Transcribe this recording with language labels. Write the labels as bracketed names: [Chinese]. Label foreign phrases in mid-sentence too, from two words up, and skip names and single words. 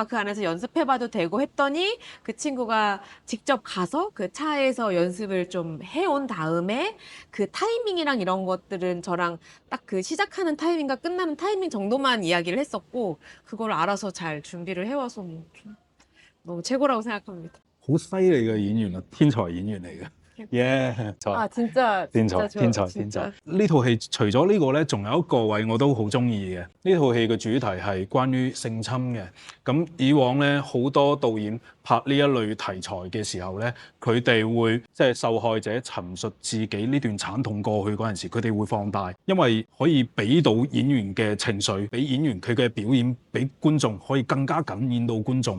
[Korean] 그 안에서 연습해봐도 되고 했더니 그 친구가 직접 가서 그 차에서 연습을 좀 해온 다음에 그 타이밍이랑 이런 것들은 저랑 딱 그 시작하는 타이밍과 끝나는 타이밍 정도만 이야기를 했었고 그걸 알아서 잘 준비를 해와서 너무 최고라고 생각합니다. [Cantonese] 好犀利嘅演員啊，天才演員嚟嘅。耶！ [Korean] 아 진짜 [Cantonese] 天才， [Korean] 진짜 [Cantonese] 天才， [Korean] 좋아, [Cantonese] 天才！ [Korean] 진짜. [Cantonese] 呢套戲除咗呢個咧，仲有一個位我都好中意嘅。呢套戲嘅主題係關於性侵嘅。咁以往咧，好多導演拍呢一類題材嘅時候咧，佢哋會即係受害者陳述自己呢段慘痛過去嗰陣時，佢哋會放大，因為可以俾到演員嘅情緒，俾演員佢嘅表演，俾觀眾可以更加感染到觀眾。